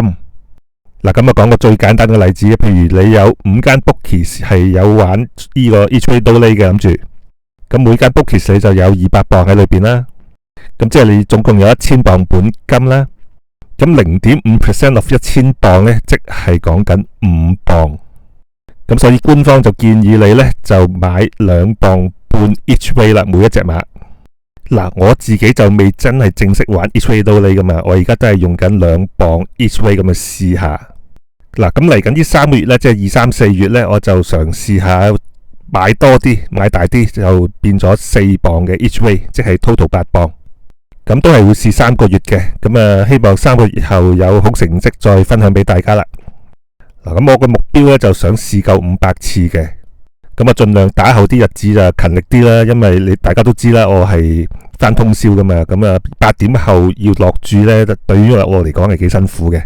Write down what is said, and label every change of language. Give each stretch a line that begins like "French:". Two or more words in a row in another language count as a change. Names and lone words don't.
Cantonese: 嗱，咁啊講個最簡單嘅例子，譬如你有5間 bookies 係有玩呢個 Each Play No Lay 嘅，諗住咁每間 bookies 你就有200磅喺裏邊啦。咁即係你總共有1000磅本金啦。咁 0.5% of 1000磅呢，即係講緊5磅。咁所以官方就建議你呢，就買2磅半
English: each way
Cantonese: 啦，每一隻馬。嗱，我自己就未真係正式玩 Each Play No Lay 噶嘛，我而家都係用緊2磅
English: each way
Cantonese: 咁去試下。嗱，咁嚟緊呢3個月呢，即係2、3、4月呢，我就嘗試下買多啲，買大啲，就變咗4磅嘅
English: each way，
Cantonese: 即係 total 8磅。咁都係會試3個月嘅，咁啊希望3個月後有好成績再分享俾大家啦。嗱，咁我個目標呢，就想試夠500次嘅，咁啊盡量打後啲日子就勤力啲啦，因為大家都知啦，我係返通宵噶嘛，咁啊8點後要落注呢，對於我嚟講係幾辛苦嘅。